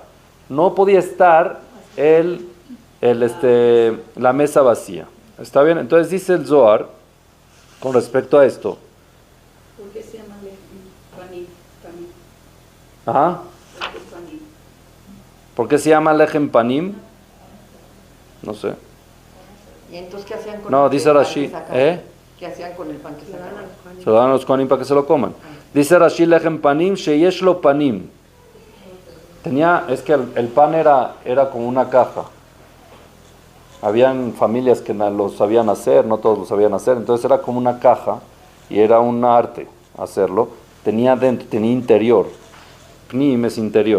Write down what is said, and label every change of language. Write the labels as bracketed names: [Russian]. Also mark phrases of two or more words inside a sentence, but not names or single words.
[Spanish] No podía estar la mesa vacía. ¿Está bien? Entonces dice el Zohar, con respecto a esto. ¿Por qué se llama panim? Ajá. ¿Por qué panim? ¿Por qué se llama [Hebrew] לחם פנים? [Spanish] No sé. ¿Y entonces qué hacían con No, el dice pan Rashi. que sacaban? ¿Qué hacían con el pan que sacaban? Se lo dan a los kohanim para que se lo coman. [Hebrew] Dice Rashi לחם פנים שיש לו פנים. [Spanish] Es que el pan era como una caja. Habían familias que lo sabían hacer, no todos lo sabían hacer, entonces era como una caja y era un arte hacerlo. Tenía dentro, tenía interior. Pnim es interior.